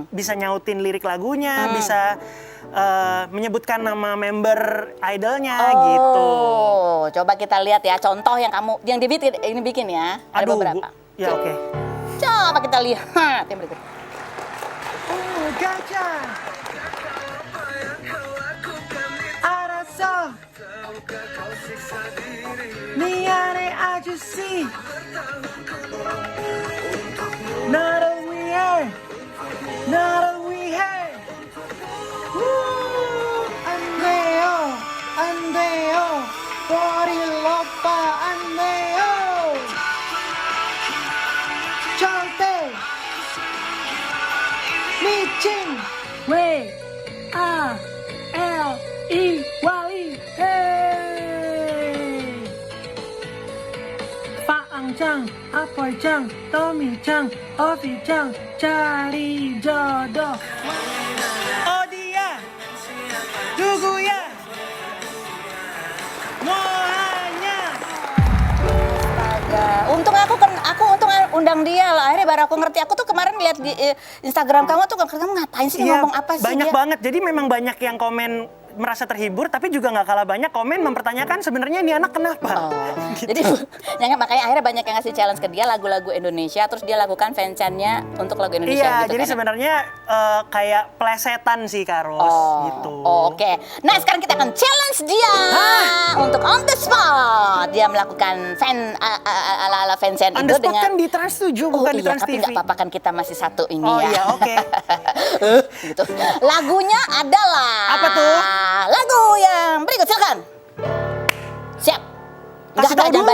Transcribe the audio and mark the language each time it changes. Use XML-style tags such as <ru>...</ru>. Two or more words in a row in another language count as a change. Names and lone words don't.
<id>Bisa nyautin lirik lagunya, bisa menyebutkan nama member idolnya gitu. Oh, coba kita lihat ya contoh yang kamu yang dibikin ini bikin ya. Ada Aduh, beberapa. ya oke. Coba kita lihat yang berikut. Gajah.</id> <ko>알았어. 미안해 아저씨. 나를 위해. 나를 위해. 안 돼요. 안 돼요. 버릴 오빠 안 돼요. 절대. 미친. 왜? Wali,</ko> <id>hey. Faang Chang, Apoy Chang, Tommy Chang, Ovi Chang, cari jodoh. Oh dia,</id> <ko>누구야? 뭐하냐?</ko> <id>Astaga. Untung aku undang dia lah. Akhirnya baru aku ngerti. Aku tuh kemarin lihat di Instagram kamu tuh kamu ngapain sih ngomong apa sih banyak dia? banget. Jadi memang banyak yang komen merasa terhibur, tapi juga nggak kalah banyak komen mempertanyakan sebenarnya ini anak kenapa. Oh, Gitu. jadi makanya akhirnya banyak yang ngasih challenge ke dia lagu-lagu Indonesia, terus dia lakukan fanchannya untuk lagu Indonesia Iya, gitu jadi kan. sebenarnya kayak plesetan sih Karos gitu. Oh, oke. Nah, sekarang kita akan challenge dia untuk</id> <en>on the spot.</en> <id>Dia melakukan ala-ala fanchan On itu</id> <en>the spot</en> <id>dengan kan di Trans 7 bukan di iya, Trans tapi TV. nggak apa-apa kan kita masih satu ini Oh ya. iya, oke. Gitu. Lagunya adalah Apa tuh? Lagu yang berikut, silakan. Siap. Kasih tahu dulu</id>